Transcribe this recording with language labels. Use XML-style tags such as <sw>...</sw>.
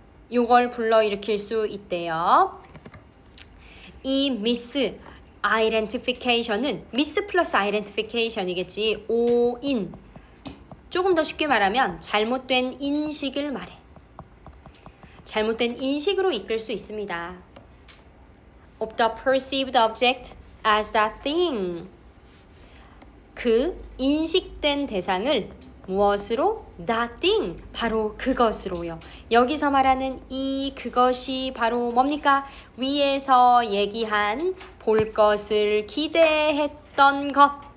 <ko>요걸 불러일으킬 수 있대요. 이 identification은 miss 플러스 identification이겠지. 오인. 조금 더 쉽게 말하면 잘못된 인식을 말해. 잘못된 인식으로 이끌 수 있습니다.</ko> <en>Of the perceived object as that thing.</en> <ko>그 인식된 대상을 무엇으로?</ko> <en>That thing.</en> <ko>바로 그것으로요. 여기서 말하는 이 그것이 바로 뭡니까? 위에서 얘기한 볼 것을 기대했던 것.</ko>